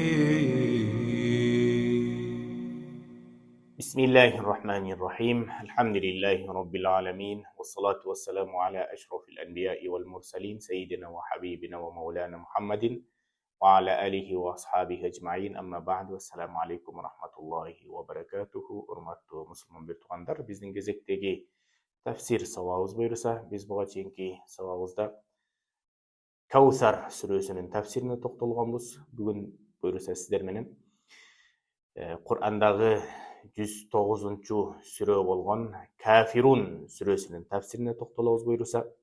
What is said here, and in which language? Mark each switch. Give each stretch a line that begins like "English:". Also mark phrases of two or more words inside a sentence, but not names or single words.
Arabic: بسم الله الرحمن الرحيم. الحمد لله رب العالمين، والصلاة والسلام على أشرف الأنبياء والمرسلين سيدنا وحبيبنا ومولانا محمد وعلى آله وأصحابه أجمعين. أما بعد، والسلام عليكم ورحمة الله وبركاته.
Kyrgyz: Урматтуу мусулман бир-туугандар, биздин кезектеги тафсир сабагыбыз буйруса, биз буга чейинки сабагыбызда Каусар сүрөсүнүн тафсирине токтолгонбуз. Бүгүн буйруса сиздер менен Кур'андагы 109-чу сүрө болгон Кафирун сүрөсүнүн тафсирине токтолобуз буйруса.